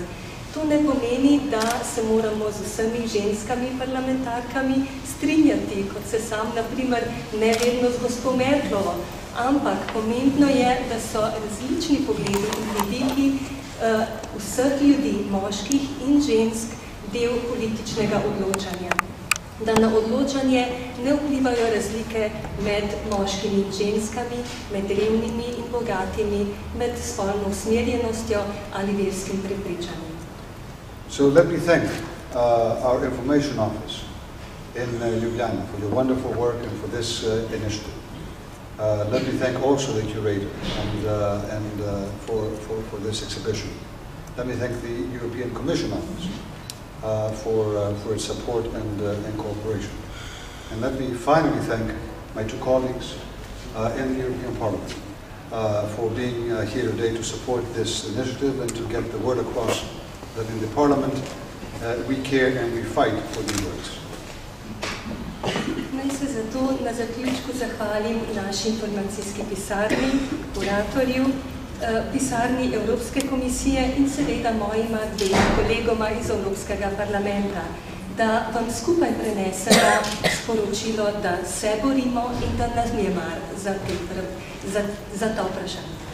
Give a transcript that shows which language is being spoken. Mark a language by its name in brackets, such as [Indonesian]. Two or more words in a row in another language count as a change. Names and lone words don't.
[Slovenian] To ne pomeni, da se moramo z vsemi ženskami parlamentarkami strinjati, kot se sam, na primer, ne vedno z gospo Merklovo, ampak pomembno je, da so različni pogledi in vidiki vseh ljudi, moških in žensk, del političnega odločanja. Da na odločanje ne vplivajo razlike med moškimi in ženskami, med revnimi in bogatimi, med spolno usmerjenostjo ali verskim prepričanjem. [English] So let me thank our information office in Ljubljana for your wonderful work and for this initiative. Let me thank also the curator for this exhibition. Let me thank the European Commission Office for its support and cooperation. And let me finally thank my two colleagues in the European Parliament for being here today to support this initiative and to get the word across that in the Parliament we care and we fight for these words. [Slovenian] Naj se zato na zaključku zahvalim naši informacijski pisarni, kuratorju, pisarni Evropske komisije in seveda mojima dvema kolegoma iz Evropskega parlamenta, da vam skupaj prenesemo sporočilo, da se borimo in da nas je mar za to vprašanje.